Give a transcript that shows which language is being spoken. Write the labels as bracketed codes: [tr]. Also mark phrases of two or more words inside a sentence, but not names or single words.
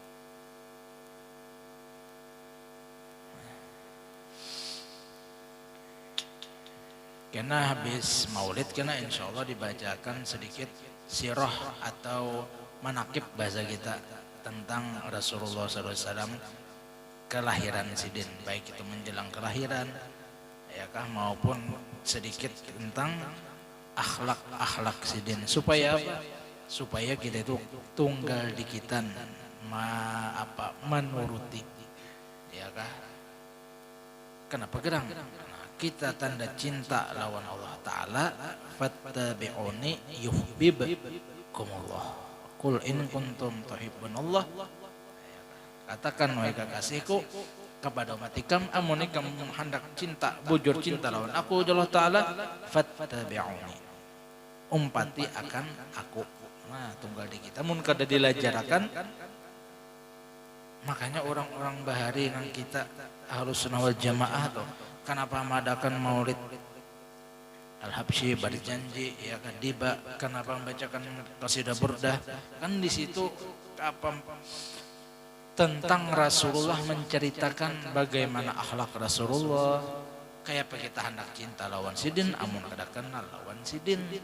[bjn] Kena habis maulid kena insyaallah dibacakan sedikit sirah atau manakib bahasa kita tentang Rasulullah SAW kelahiran Sidin, baik itu menjelang kelahiran ya kah maupun sedikit tentang akhlak Sidin supaya apa? Supaya kita itu tunggal dikitan menuruti ya kah. Kenapa gerang? Kita tanda cinta lawan Allah Ta'ala [ar] فاتبعوني يحببكم الله قل إن كنتم تحبون الله. [bjn] Katakan wahai kekasihku kepada umat ikam amun ikam hendak cinta bujur cinta lawan aku Allah Ta'ala fattabi'uni umpati akan aku. Nah tunggal di kita mun kada dilajarakan makanya orang-orang bahari nang kita Ahlus Sunnah wal Jamaah tuh kenapa mengadakan maulid Al-Habsyi berjanji ya kan diba kenapa membacakan qasidah burdah kan di situ apa tentang Rasulullah menceritakan bagaimana akhlak Rasulullah kayak apa kita hendak cinta lawan Sidin amun kada kenal lawan Sidin.